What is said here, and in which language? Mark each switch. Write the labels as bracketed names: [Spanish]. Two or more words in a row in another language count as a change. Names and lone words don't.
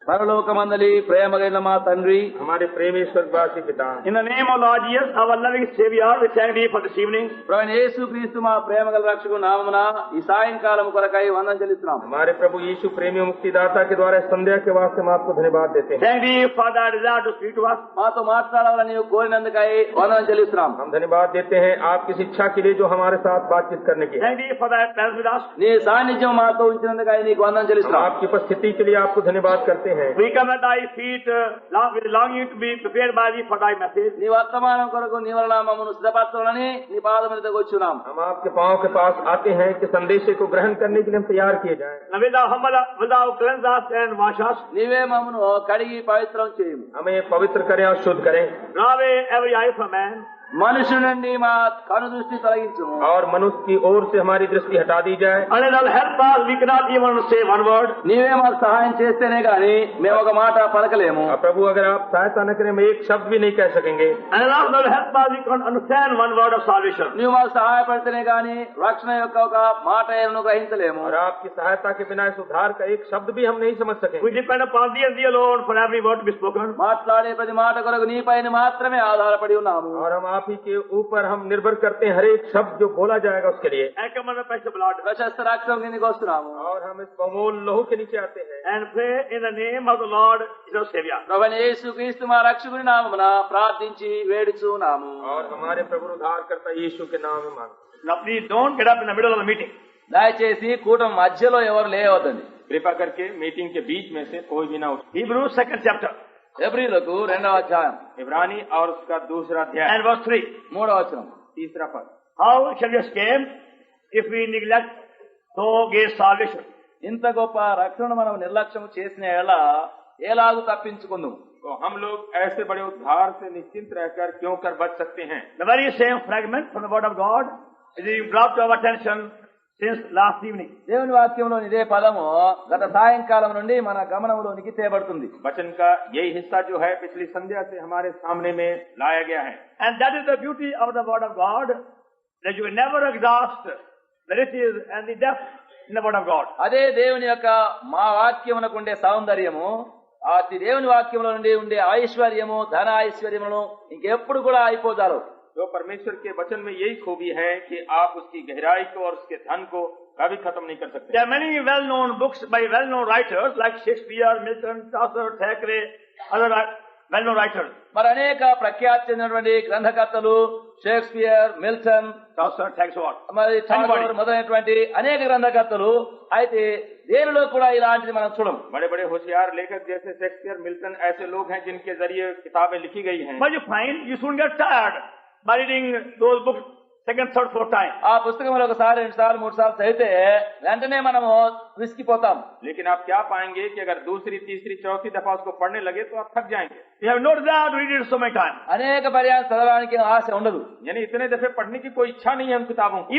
[Telugu] పరలోకమందలి ప్రేమగైన మా తండ్రి, [Hindi] हमारे प्रेमी स्वर्गवासी पिता, [English] In the name of Lord Jesus, our loving Savior, we thank thee for this evening. [Telugu] ప్రభువైన యేసుక్రీస్తు మా ప్రేమగల రక్షకు నామమున ఈ సాయంకాలం కొరకై వందనం చెల్లిస్తున్నాం. [Hindi] हमारे प्रभु यीशु प्रेमी मुक्तिदाता के द्वारा संध्या के वास्ते हम आपको धन्यवाद देते हैं। [English] Thank thee for thy desire to speak to us. [Telugu] మాతో మాట్లాడాలని నీవు కోరినందుకై వందనం చెల్లిస్తున్నాం. [Hindi] हम धन्यवाद देते हैं आपकी शिक्षा के लिए जो हमारे साथ बातचीत करने की है। [English] Thank thee for thy presence with us. [Telugu] నీ సాన్నిధ్యం మాతో ఉంచినందుకై నీకు వందనం [Hindi] हम [Telugu] చెల్లిస్తున్నాం. [Hindi] आपकी उपस्थिति के लिए आपको धन्यवाद करते हैं। [English] We come at thy feet with longing to be prepared by thee for thy message. [Telugu] నీ వర్తమానం కొరకు నీ వలన మమ్మల్ని సిద్ధపరచాలని నీ పాదముల దగ్గరకు వచ్చున్నాం. [Hindi] हम आपके पांव के पास आते हैं कि संदेश को ग्रहण करने के लिए हम तैयार किए जाएं। [English] Now will thou cleanse us and wash us. [Telugu] నీవే మమ్మను కడిగి పవిత్రం చేయము. [Hindi] हमें पवित्र करें और शुद्ध करें [English] Draw away every eye from man. [Telugu] మనుషుల నుండి మా కను దృష్టి తొలగించుము. [Hindi] और मनुष्य की ओर से हमारी दृष्टि हटा दी जाए। [English] Unless thou help us, we cannot even say one word. [Telugu] నీవే మాకు సహాయం చేస్తేనే గాని మేము ఒక మాట పలకలేము. [Hindi] और प्रभु अगर आप सहायता न करें हम एक शब्द भी नहीं कह सकेंगे। [English] Unless thou help us, we cannot understand one word of salvation. [Telugu] నీవు మాకు సహాయపడితేనే గాని రక్షణ యొక్క ఒక మాట ఏను గ్రహించలేము. [Hindi] और आपकी सहायता के बिना इस उद्धार का एक शब्द भी हम नहीं समझ सकेंगे। [English] We depend upon thee and thee alone for every word to be spoken. [Telugu] మాట్లాడే ప్రతి మాట కొరకు నీపైన మాత్రమే ఆధారపడి ఉన్నాము. [Hindi] और हम आप ही के ऊपर हम निर्भर करते हैं हर एक शब्द जो बोला जाएगा उसके लिए। [English] And come under precious blood. [Telugu] ప్రశస్త రక్షణ కిందకి వస్తున్నాము. [Hindi] और हम इस बहुमूल्य लहू के नीचे आते हैं [English] And pray in the name of the Lord, our Savior. [Telugu] ప్రభువైన యేసుక్రీస్తు మా రక్షకుని నామమున ప్రార్థించి వేడుచున్నాము. [Hindi] और हमारे प्रभु उद्धार करता यीशु के नाम में मांगते हैं। [English] Now please don't get up in the middle of the meeting. [Telugu] దయచేసి కూటమి మధ్యలో ఎవరు లేవద్దండి. [Hindi] कृपा करके मीटिंग के बीच में से कोई भी ना उठे। [English] Hebrews 2nd chapter [Telugu] ఎబ్రీలకు 2వ అధ్యాయం [Hindi] इब्रानी और उसका दूसरा अध्याय [English] and verse 3. [Telugu] 3వ వచనం. [Hindi] तीसरा पद। [English] How shall we escape if we neglect so great salvation? [Telugu] ఇంత గొప్ప రక్షణ మనం నిర్లక్ష్యం చేసిన ఎలాగూ తప్పించుకుందాం. [Hindi] तो हम लोग ऐसे बड़े उद्धार से निश्चिंत रहकर क्यों कर बच सकते हैं। [English] The very same fragment from the word of God is being brought to our attention since last evening. [Telugu] దేవుని వాక్యంలోని ఇదే పదము గత సాయంకాలం నుండి మన గమనంలోనికి తేబడుతుంది. [Hindi] वचन का यही हिस्सा जो है पिछली संध्या से हमारे सामने में लाया गया है। [English] And that is the beauty of the word of God, that you will never exhaust the riches and the depth in the word of God. [Telugu] అదే దేవుని యొక్క మా వాక్యమునకు ఉండే సౌందర్యము, ఆ దేవుని వాక్యంలో నుండి ఉండే ఐశ్వర్యము, ధన ఐశ్వర్యములను ఇంకెప్పుడు కూడా అయిపోతారు. [Hindi] जो परमेश्वर के वचन में यही खूबी है कि आप उसकी गहराई को और उसके धन को कभी खत्म नहीं कर सकते। [English] There are many well-known books by well-known writers like Shakespeare, Milton, Chaucer, Thackeray, other well-known writers. [Telugu] మరి అనేక ప్రఖ్యాతి చెందినటువంటి గ్రంథకర్తలు షేక్స్పియర్, మిల్టన్, Chaucer, Thackeray, మరి టాగోర్ మొదలైనటువంటి అనేక గ్రంథకర్తలు. అయితే దేనిలో కూడా ఇలాంటిది మనం చూడం. [Hindi] बड़े बड़े होशियार लेखक जैसे शेक्सपियर, मिल्टन ऐसे लोग हैं जिनके जरिए किताबें लिखी गई हैं। [English] But you find you soon get tired by reading those books second, third, fourth time. [Telugu] ఆ పుస్తకంలో ఒకసారి, 2 సార్లు, 3 సార్లు చదివితే వెంటనే మనము విసిగిపోతాం. [Hindi] लेकिन आप क्या पाएंगे कि अगर दूसरी, तीसरी, चौथी दफा उसको पढ़ने लगे तो आप थक जाएंगे। [English] You have no desire to read it so many times. [Telugu] అనేక పర్యాలు చదవడానికి ఆశ ఉండదు. [Hindi] यानी इतने दफे पढ़ने की कोई इच्छा नहीं है उन किताबों की।